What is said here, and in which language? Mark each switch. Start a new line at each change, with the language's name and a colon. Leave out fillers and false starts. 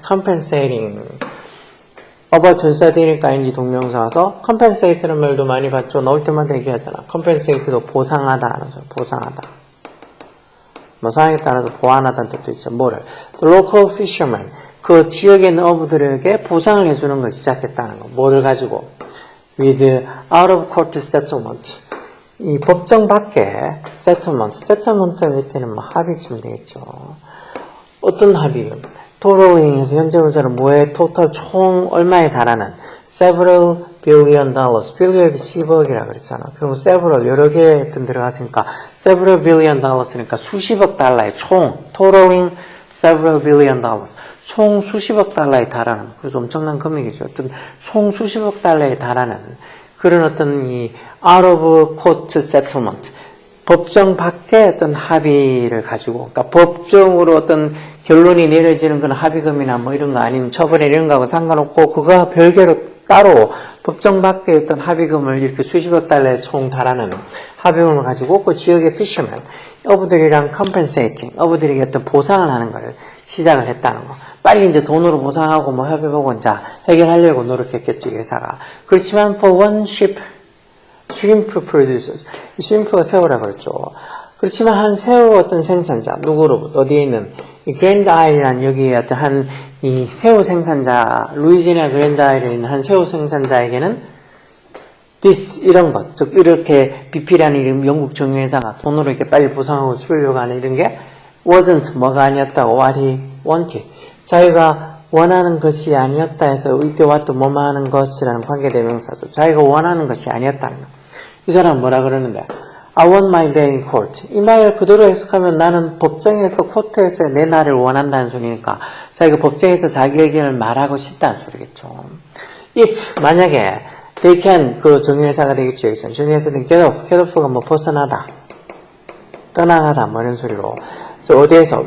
Korean: compensating about 전사되니까인지 동명사 와서 compensate라는 말도 많이 봤죠. 나올 때마다 얘기하잖아. compensate도 보상하다 하는 소리. 보상하다. 뭐 상황에 따라서 보완하다는 뜻도 있죠. 뭐를?
English: The local fishermen
Korean: 그 지역에 있는 어부들에게 보상을 해주는 걸 시작했다는 거. 뭐를 가지고?
English: With out of court settlement.
Korean: 이 법정 밖에 settlement가 될 때는 뭐 합의쯤 되겠죠. 어떤 합의? totaling에서 현재 분사는 뭐에 total 총 얼마에 달하는
English: several billion dollars.
Korean: billion이 10억이라 그랬잖아. 그리고 several 여러 개 어떤 들어갔으니까 several billion dollars니까 수십억 달러의 총
English: totaling several billion dollars.
Korean: 총 수십억 달러에 달하는 그래서 엄청난 금액이죠. 어떤 총 수십억 달러에 달하는 그런 어떤 이 out of court settlement 법정 밖에 어떤 합의를 가지고 그러니까 법정으로 어떤 결론이 내려지는 그런 합의금이나 뭐 이런 거 아니면 처벌 이런 거하고 상관없고 그거와 별개로 따로 법정 밖의 어떤 합의금을 이렇게 수십억 달러에 총 달하는 합의금을 가지고 그 지역의 피셔맨, 어부들이랑 compensating, 어부들에게 어떤 보상을 하는 걸 시작을 했다는 거. 빨리 이제 돈으로 보상하고 뭐 협의보고 이제 해결하려고 노력했겠죠, 회사가.
English: 그렇지만 for one ship, shrimp producers, shrimp가
Korean: 새우라고 그랬죠. 그렇지만 한 새우 어떤 생산자, 누구로부터, 어디에 있는 이 그랜드 아일이라는 여기에 어떤 이 새우 생산자, 루이지애나 그랜드 아일에 있는 한 새우 생산자에게는 this, 이런 것, 즉, 이렇게 BP라는 이름 영국 정유회사가 돈으로 이렇게 빨리 보상하고 주려고 하는 이런 게 wasn't, 뭐가 아니었다고,
English: what he wanted.
Korean: 자기가 원하는 것이 아니었다 해서 이때 what, 뭐뭐 하는 것이라는 관계대명사죠. 자기가 원하는 것이 아니었다는 거. 이 사람은 뭐라 그러는데,
English: I want my day in court.
Korean: 이 말 그대로 해석하면 나는 법정에서, 코트에서 내 날을 원한다는 소리니까 자기가 법정에서 자기 의견을 말하고 싶다는 소리겠죠. If, 만약에 they can, 그 정유회사가 되겠죠. 여기서 정유회사는 get off가 뭐 벗어나다, 떠나가다, 뭐 이런 소리로. 어디에서?